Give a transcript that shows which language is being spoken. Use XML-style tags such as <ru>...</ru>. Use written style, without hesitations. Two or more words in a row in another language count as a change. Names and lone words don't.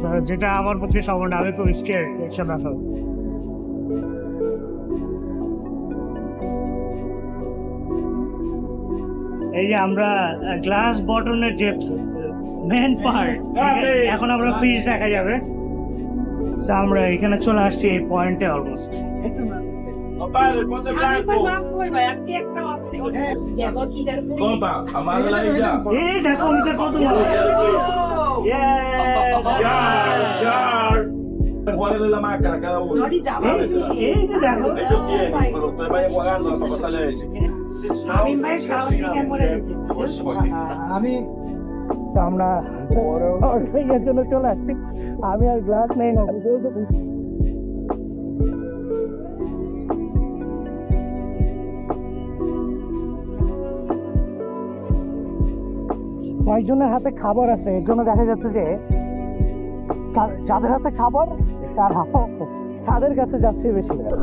<bn>যেটা আমার পক্ষে সম্ভব না, আমি খুব স্কেয়ার্ড এইসব ব্যাপার। এই যে আমরা</bn> <en>glass bottom-er</en> <bn>যে</bn> <en>main part,</en> <bn>এখন আমরা ফিশ দেখা যাবে। তো আমরা এখানে চলে আসছি এই</bn> <en>point-e almost.</en> <bn>এই দেখো ওইটা কত বড়।</bn> <es>¿Cuál es la máscara cada uno?</es> <bn>এই যে দেখো</bn> <es>Ellos tienen, pero usted vaya jugando hasta pasarle a ellos.</es> <bn>তো আমরা এর জন্য চলে আসছি। আমি আর গ্লাস নেই না, কয়েকজনের হাতে খাবার আছে, এর জন্য দেখা যাচ্ছে যে যাদের হাতে খাবার তাদের কাছে যাচ্ছে বেশি।</bn>